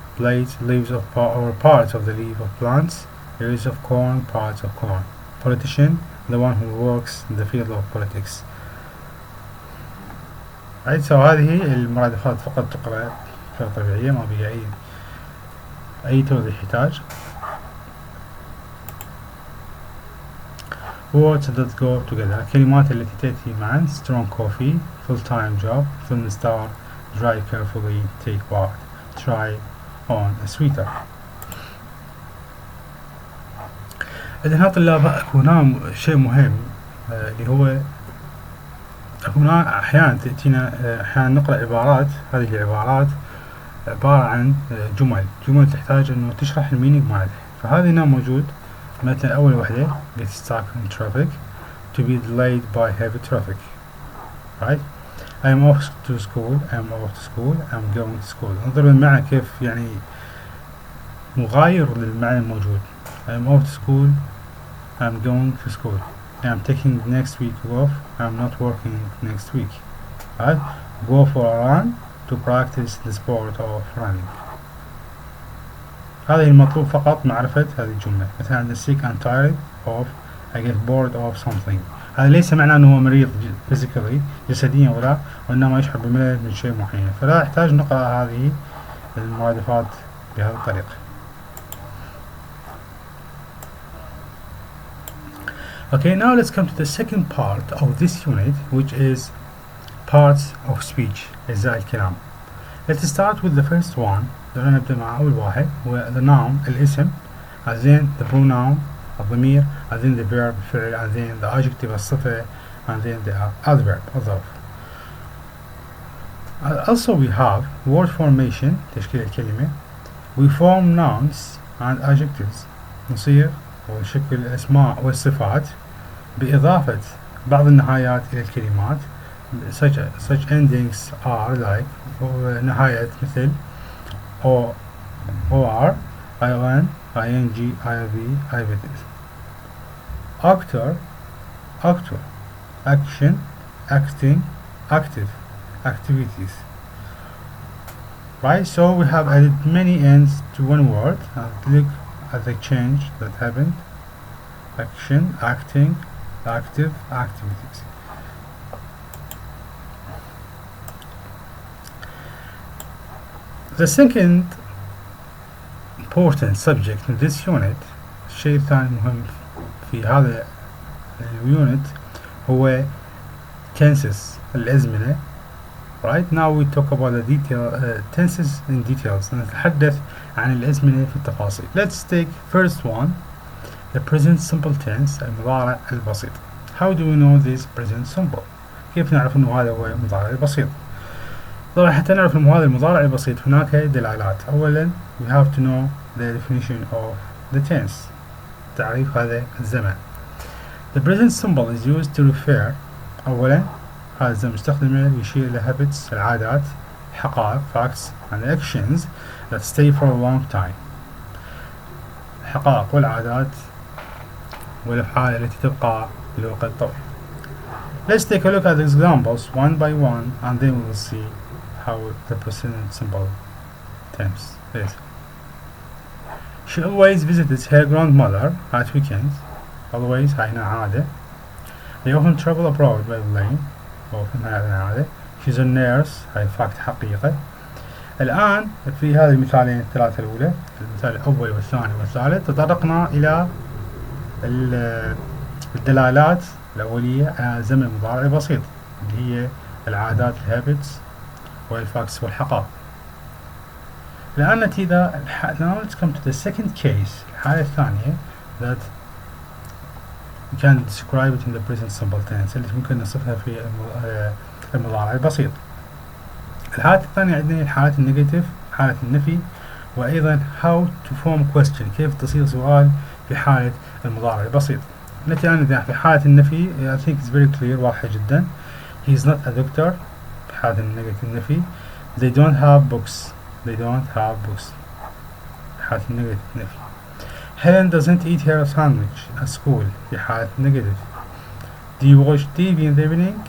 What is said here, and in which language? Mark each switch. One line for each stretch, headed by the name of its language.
English: Blades, leaves of or parts of the leaf of plants, ears of corn, parts of corn. Politician, the one who works in the field of politics. Right?
Arabic: So هذه المرادفات فقط تقرأ بطريقة طبيعية، ما بها أي توضيح يحتاج.
English: Words that go together.
Arabic: الكلمات التي تأتي معا:
English: strong coffee, full-time job, film star, dry carefully, take part, try on a sweater.
Arabic: إذن طلاب هنا شيء مهم اللي هو هنا أحيانا تأتينا أحيانا نقرأ عبارات. هذه العبارات عبارة عن جمل تحتاج إنه تشرح المينينج مالها. فهذا هنا موجود. مثلا أول وحدة
English: get stuck in traffic, to be delayed by heavy traffic. Right? I am off to school, I am off to school, I am going to school.
Arabic: انظر المعنى كيف يعني مغاير للمعنى الموجود.
English: I am off to school, I am going to school. I am taking next week off, I am not working next week. Right? Go for a run, to practice the sport of running.
Arabic: هذا المطلوب فقط معرفة هذه الجملة.
English: مثلا sick and tired of, I get bored of something.
Arabic: هذا ليس معناه أنه هو مريض physically جسديا وإنما يشعر بملل من شيء معين. فلا يحتاج نقرأ هذه المرادفات بهذه الطريقة.
English: Okay, now let's come to the second part of this unit, which is parts of speech,
Arabic: أجزاء الكلام.
English: Let's start with the first one.
Arabic: نبدأ مع أول واحد هو
English: the noun الاسم, and then the pronoun الضمير, and then the verb الفعل, and then the adjective الصفة, and then the adverb الظرف. Also we have word formation
Arabic: تشكيل الكلمة.
English: We form nouns and adjectives
Arabic: نصيغ ونشكل الأسماء والصفات بإضافة بعض النهايات إلى الكلمات.
English: Such endings are like
Arabic: نهاية مثل
English: or, ion, ing, iv, ivs. Actor, action, acting, active, activities. Right, so we have added many ends to one word. Look at the change that happened. Action, acting, active, activities. The second important subject in this unit,
Arabic: الشيء الثاني مهم في هذا اليونت هو
English: tenses الأزمنة. Right now we talk about the tenses in details.
Arabic: نتحدث عن الأزمنة في التفاصيل.
English: Let's take first one, the present simple tense
Arabic: المضارع البسيط.
English: How do we know this present simple?
Arabic: كيف نعرف إنه هذا هو المضارع البسيط؟ طبعا حتى نعرف إنه هذا المضارع البسيط هناك دلالات.
English: أولا we have to know the definition of the tense.
Arabic: تعريف هذا الزمن.
English: The present simple is used to refer أولا
Arabic: هذا الزمن مستخدمة يشير إلى habits العادات حقائق
English: facts and actions that stay for a long time.
Arabic: الحقائق والعادات والأفعال التي تبقى لوقت طويل.
English: Let's take a look at the examples one by one and then we will see how the present simple tense is. She always visits her grandmother at weekends.
Arabic: Always هاي هنا عادة.
English: They often travel abroad by plane.
Arabic: often هذا عادة.
English: She's a nurse.
Arabic: هاي fact حقيقة. الآن في هذه المثالين الثلاثة الأولى المثال الأول والثاني والثالث تطرقنا إلى الدلالات الأولية على زمن مضارع بسيط اللي هي العادات الهابتس والفاكس والحقائق. الآن نأتي إذا
English: now let's come to the second case
Arabic: الحالة الثانية
English: that we can describe it in the present simple tense
Arabic: اللي ممكن نصفها في المضارع البسيط. الحالة الثانية عندنا حالة النيجاتيف حالة النفي وأيضا
English: how to form question
Arabic: كيف تصيغ سؤال في حالة المضارع البسيط. نأتي الآن في حالة النفي
English: I think it's very clear
Arabic: واضحة جدا.
English: He is not a doctor
Arabic: في حالة النفي.
English: They don't have books. They don't have books
Arabic: في حالة النفي.
English: Helen doesn't eat her sandwich at school
Arabic: في حالة النيجاتيف.
English: Do you watch TV in the evening?